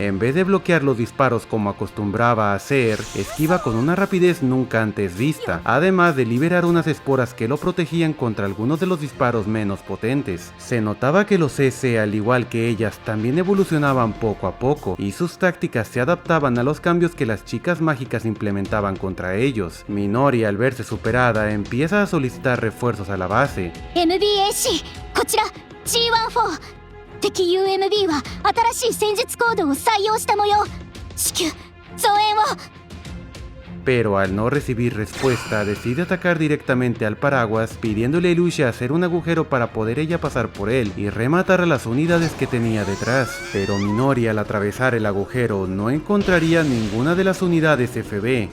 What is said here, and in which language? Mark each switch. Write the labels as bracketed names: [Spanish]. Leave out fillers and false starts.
[Spanish] En vez de bloquear los disparos como acostumbraba a hacer, esquiva con una rapidez nunca antes vista, además de liberar unas esporas que lo protegían contra algunos de los disparos menos potentes. Se notaba que los CC, al igual que ellas, también evolucionaban poco a poco, y sus tácticas se adaptaban a los cambios que las chicas mágicas implementaban contra ellos. Minori, al verse superada, empieza a solicitar refuerzos a la base. [Japanese] MBAC こちら G14 敵 UMB は新しい戦術コードを採用した模様至急増援を。 [Spanish] Pero al no recibir respuesta, decide atacar directamente al paraguas, pidiéndole a Ilyusha hacer un agujero para poder ella pasar por él y rematar a las unidades que tenía detrás. Pero Minori, al atravesar el agujero, no encontraría ninguna de las unidades FB.